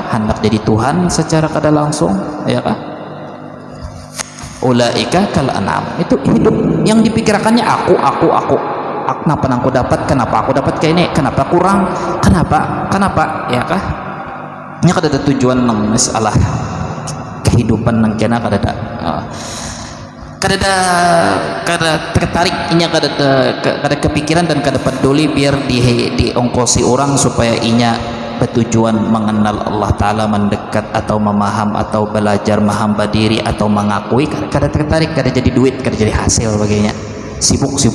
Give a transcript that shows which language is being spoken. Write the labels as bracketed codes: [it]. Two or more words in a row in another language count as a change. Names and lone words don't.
[bjn] Hendak jadi Tuhan secara kada langsung, ya kah? [ar] Ulaika kal an'am, [bjn] itu hidup yang dipikirkannya aku. [id] Kenapa aku dapat, kenapa aku dapat kayak ini, kenapa kurang, kenapa, [bjn] ya kah? Ini kada ada tujuan nang masalah kehidupan nang kena kada tertarik, inya kada kepikiran dan kada peduli biar diongkosi orang supaya inya bertujuan mengenal Allah Ta'ala, mendekat atau memaham atau belajar menghamba diri atau mengakui, kada tertarik, kada jadi duit, kada jadi hasil baginya, sibuk.